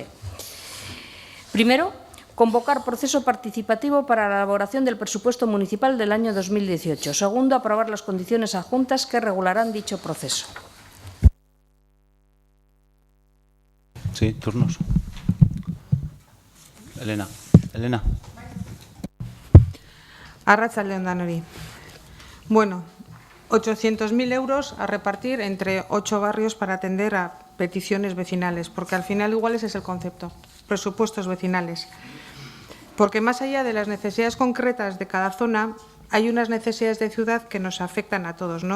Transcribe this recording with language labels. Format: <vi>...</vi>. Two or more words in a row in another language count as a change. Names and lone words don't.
<es>Primero, convocar proceso participativo para la elaboración del presupuesto municipal del año 2018. Segundo, aprobar las condiciones adjuntas que regularán dicho proceso. Sí, turnos. Elena.</es> <eu>Arratsaldeon danori.</eu> <es>Bueno, 800.000 euros a repartir entre 8 barrios para atender a peticiones vecinales, porque al final igual ese es el concepto, presupuestos vecinales. Porque más allá de las necesidades concretas de cada zona, hay unas necesidades de ciudad que nos afectan a todos, ¿no?</es>